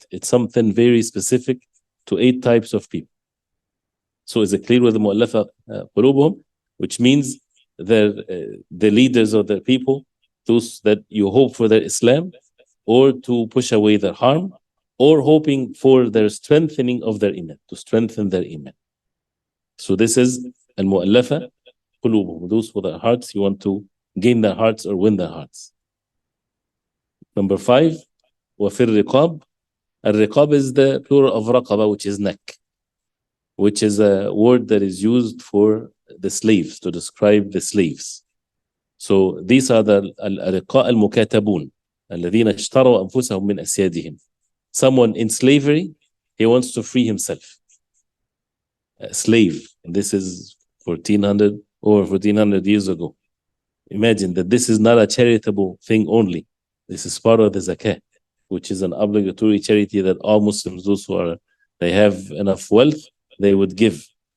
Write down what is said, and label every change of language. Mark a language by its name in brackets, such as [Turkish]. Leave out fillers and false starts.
[English] It's something very specific to 8 types of people. So is it clear with the mu'allafa qulubuhum, which means the leaders of their people, those that you hope for their Islam, or to push away their harm, or hoping for their strengthening of their iman, to strengthen their iman. So this is al-mu'allafa qulubuhum, those with their hearts, you want to gain their hearts or win their hearts. Number 5, [Arabic] وفي الرقاب. [English] الرقاب is the plural of رقبة, which is neck, which is a word that is used for the slaves, to describe the slaves. So these are the [Arabic] الرقاء المكاتبون الذين اشتروا أنفسهم من أسيادهم. [English] Someone in slavery, he wants to free himself. A slave, and this is 1400 years ago. Imagine that this is not a charitable thing only. This is part of the zakah, which is an obligatory charity that all Muslims, those who are, they have enough wealth, they would give.